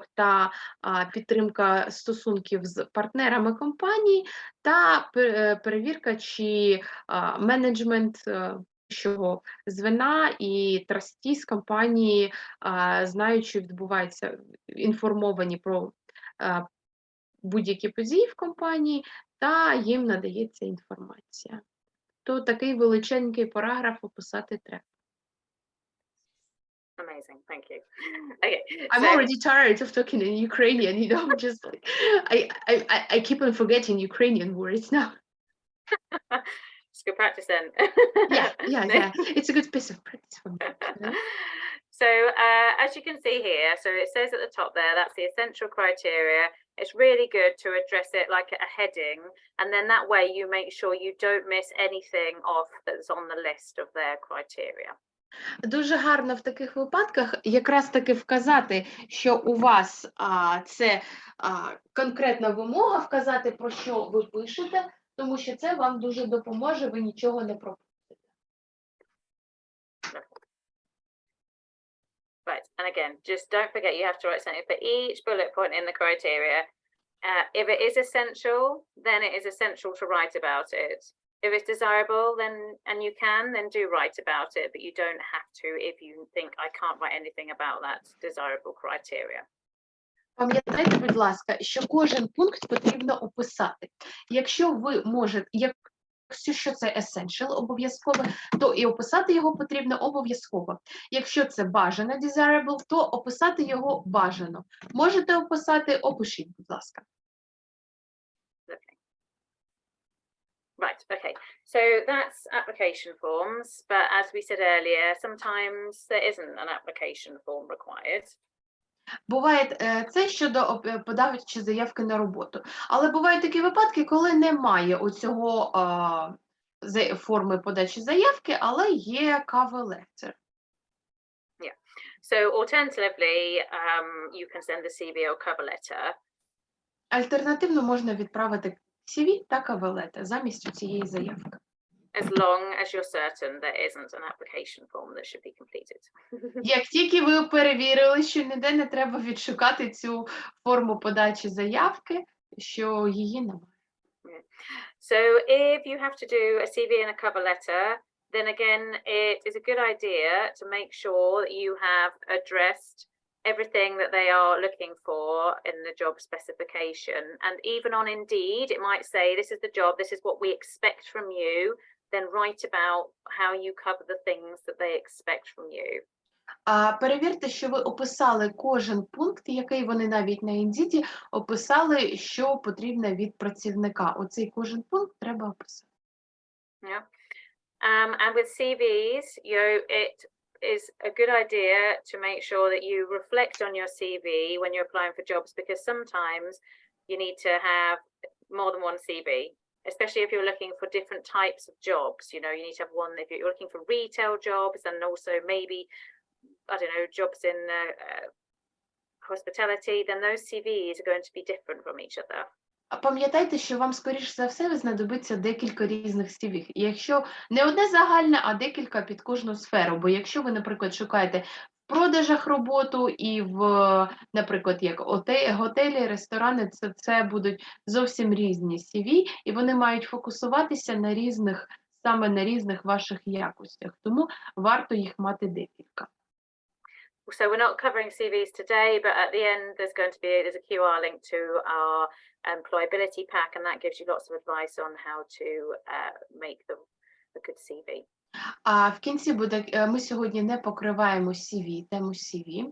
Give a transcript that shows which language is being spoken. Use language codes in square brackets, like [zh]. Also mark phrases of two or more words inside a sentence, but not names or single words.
[uk] та підтримка стосунків з партнерами компанії та перевірка, чи менеджмент вищого звена і трасті з компанії знають, що відбувається, інформовані про будь-які події в компанії, та їм надається інформація. То такий величенький параграф описати треба. [en] Amazing, thank you. Okay, I'm already tired of talking in Ukrainian, just like, I keep on forgetting Ukrainian words now. It's good practice then. Yeah. It's a good piece of practice for me. So as you can see here, so it says at the top there, that's the essential criteria. It's really good to address it like a heading, and then that way you make sure you don't miss anything off that's on the list of their criteria. [uk] Дуже гарно в таких випадках якраз таки вказати, що у вас це конкретна вимога, вказати, про що ви пишете, тому що це вам дуже допоможе, ви нічого не пропустите. [en] Right, and again, just don't forget you have to write something for each bullet point in the criteria. If it is essential, then it is essential to write about it. If it's desirable, then you can, then do write about it, but you don't have to if you think I can't write anything about that desirable criteria. [uk] Пам'ятайте, будь ласка, що кожен пункт потрібно описати. Якщо ви можете, якщо це essential обов'язково, то і описати його потрібно обов'язково. Якщо це бажано desirable, то описати його бажано. Можете описати, опишіть, будь ласка. [en] Right, okay, so that's application forms, but as we said earlier, sometimes there isn't an application form required. [uk] Буває це щодо подачі заявки на роботу. Але бувають такі випадки, коли немає оцього форми подачі заявки, але є [en] cover letter. Yeah, so alternatively, you can send the CV or cover letter. [uk] Альтернативно можна відправити CV та [en] cover letter [uk] замість цієї заявки. [en] As long as you're certain there isn't an application form that should be completed. [uk] Як тільки ви перевірили, що ніде не треба відшукати цю форму подачі заявки, що її немає. [en] So if you have to do a CV and a cover letter, then again, it is a good idea to make sure that you have addressed everything that they are looking for in the job specification. And even on Indeed, it might say, this is the job, this is what we expect from you. Then write about how you cover the things that they expect from you. [uk] Перевірте, що ви описали кожен пункт, який вони навіть на Indeed описали, що потрібно від працівника. Оцей кожен пункт треба описати. [en] Yeah. And with CVs, it is a good idea to make sure that you reflect on your CV when you're applying for jobs, because sometimes you need to have more than one CV. Especially if you're looking for different types of jobs, you need to have one if you're looking for retail jobs, and also maybe, I don't know, jobs in hospitality, then those CVs are going to be different from each other. [uk] Пам'ятайте, що вам, скоріш за все, знадобиться декілька різних CV. Якщо не одне загальне, а декілька під кожну сферу. Бо якщо ви, наприклад, шукаєте продажах роботу, і в, наприклад, як готелі, ресторани, це будуть зовсім різні CV, і вони мають фокусуватися на різних, саме на різних ваших якостях. Тому варто їх мати декілька. [en] So we're not covering CVs today, but at the end there's a QR link to our employability pack, and that gives you lots of advice on how to make a good CV. [uk] А в кінці буде, ми сьогодні не покриваємо CV, тему CV.